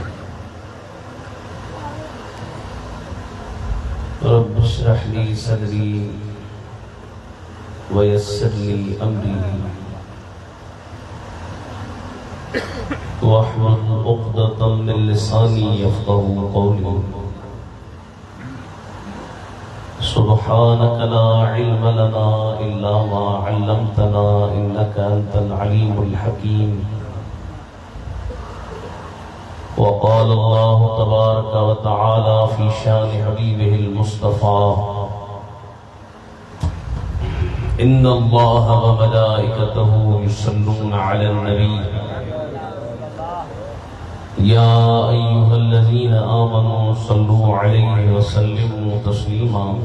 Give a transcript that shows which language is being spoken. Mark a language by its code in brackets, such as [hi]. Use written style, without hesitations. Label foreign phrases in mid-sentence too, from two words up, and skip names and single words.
[ar] رب اشرح لي صدري ويسر لي أمري واحلل عقدة من لساني يفقهوا قولي. سبحانك لا علم لنا إلا ما علمتنا إنك أنت العليم الحكيم. وقال الله تبارك وتعالى في شأن حبيبه المصطفى إن الله وملائكته يصلون على النبي يا أيها الذين آمنوا صلوا عليه وسلموا تسليما.